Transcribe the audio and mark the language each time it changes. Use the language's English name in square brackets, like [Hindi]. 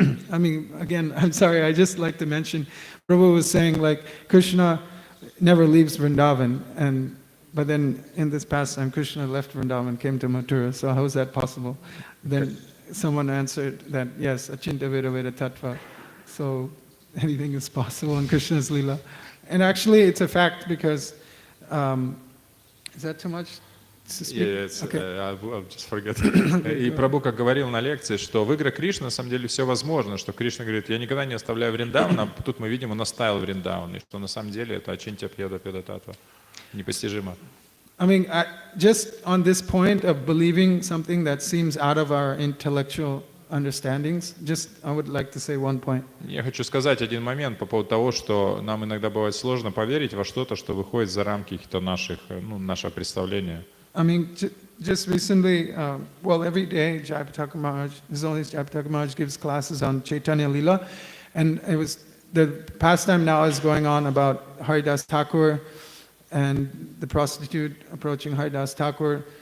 [English] I mean, again, I'm sorry, I just like to mention, Prabhu was saying like Krishna never leaves Vrindavan, but then in this pastime, Krishna left Vrindavan, came to Mathura, so how is that possible? Then someone answered that, yes, Achinta Veda Veda Tattva, so anything is possible in Krishna's Leela. And actually, it's a fact because is that too much to speak? Yeah, it's, Okay. I'll just forget. [Russian] И Прабху как говорил на лекции, что в играх Кришны на самом деле все возможно, что Кришна говорит, я никогда не оставляю Вриндаван, а тут мы видим, он оставил Вриндаван, и что на самом деле это Ачинтя Пьеда Пьеда Татва, непостижимо. [English] I mean, just on this point of believing something that seems out of our intellectual understandings, just I would like to say one point. [Russian] Я хочу сказать один момент по поводу того, что нам иногда бывает сложно поверить во что-то, что выходит за рамки каких-то нашего представления. [English] I mean, just recently, well, every day Jayapataka Maharaj, His Holiness Jayapataka Maharaj gives classes on Chaitanya Lila, and it was the pastime now is going on about Haridas Thakur and the prostitute approaching Haridas Thakur.